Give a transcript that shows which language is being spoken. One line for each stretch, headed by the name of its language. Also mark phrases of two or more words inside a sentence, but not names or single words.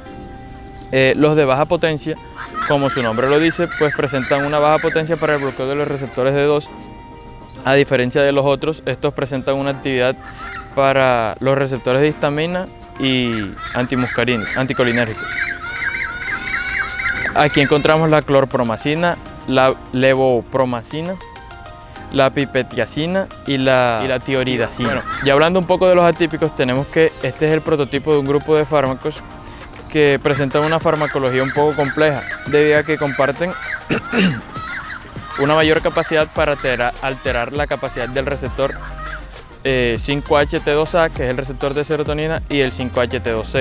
Spanish: Los de baja potencia, como su nombre lo dice, pues presentan una baja potencia para el bloqueo de los receptores D2. A diferencia de los otros, estos presentan una actividad para los receptores de histamina y anticolinérgicos. Aquí encontramos la clorpromacina, la levopromacina, la pipetiacina y la tioridacina. Bueno, ya hablando un poco de los atípicos, tenemos que este es el prototipo de un grupo de fármacos que presentan una farmacología un poco compleja, debido a que comparten una mayor capacidad para alterar la capacidad del receptor 5-HT2A, que es el receptor de serotonina, y el 5-HT2C.